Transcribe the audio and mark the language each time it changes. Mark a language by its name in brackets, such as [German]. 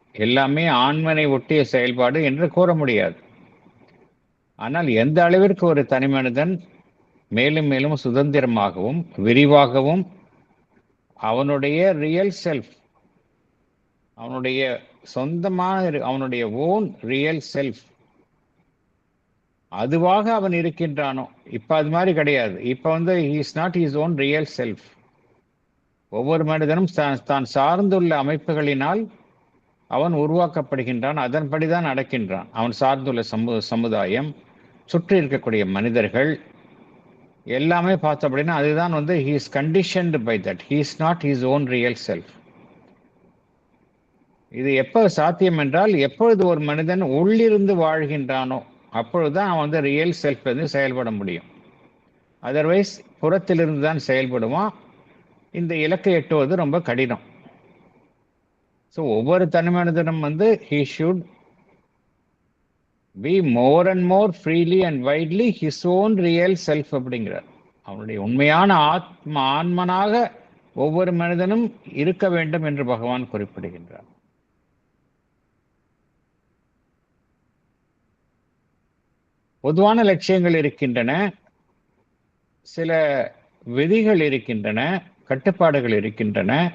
[Tamil] எல்லாமே ஆன்மனை ஒட்டிய செயல்பாடு என்று கூற முடியாது. ஆனால் எந்த அளவிற்கு ஒரு தனி மனிதன் மேலும் மேலும் சுதந்திரமாகவும் விரிவாகவும் அவனுடைய ரியல் செல்ஃப், அவனுடைய சொந்தமான அவனுடைய [English] own real self, [Tamil] அதுவாக அவன் இருக்கின்றானோ. இப்ப அது மாதிரி கிடையாது. இப்ப வந்து [English] he is not his own real self. [Tamil] ஒவ்வொரு மனிதனும் தான் சார்ந்துள்ள அமைப்புகளினால் அவன் உருவாக்கப்படுகின்றான், அதன்படிதான் நடக்கின்றான். அவன் சார்ந்துள்ள சமுதாயம், சுற்றி இருக்கக்கூடிய மனிதர்கள் எல்லாமே பார்த்தோம் அப்படின்னா அதுதான் வந்து [English] he is conditioned by that. He is not his own real self. [Tamil] இது எப்போ சாத்தியம் என்றால், எப்பொழுது ஒரு மனிதன் உள்ளிருந்து வாழ்கின்றானோ அப்பொழுதுதான் அவன் வந்து ரியல் செல்ஃப் வந்து செயல்பட முடியும். அதர்வைஸ் புறத்திலிருந்து தான் செயல்படுவான். இந்த இலக்கை எட்டுவது ரொம்ப கடினம். ஸோ ஒவ்வொரு தனி மனிதனும் வந்து [English] he should be more and more freely and widely his own real self [Tamil] அப்படிங்கிறார். அவனுடைய உண்மையான ஆன்மனாக ஒவ்வொரு மனிதனும் இருக்க வேண்டும் என்று பகவான் குறிப்பிடுகின்றார். பொதுவான லட்சியங்கள் இருக்கின்றன, சில விதிகள் இருக்கின்றன, கட்டுப்பாடுகள் இருக்கின்றன.